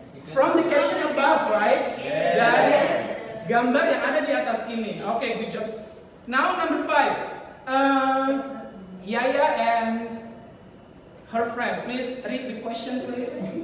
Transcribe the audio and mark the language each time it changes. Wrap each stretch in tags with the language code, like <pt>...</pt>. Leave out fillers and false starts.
<en>From the caption above, right?</en> <id>Dari gambar yang ada di atas ini.</id> <en>Okay, good job. Now number 5. Yaya and her friend, please read the question, please.</en>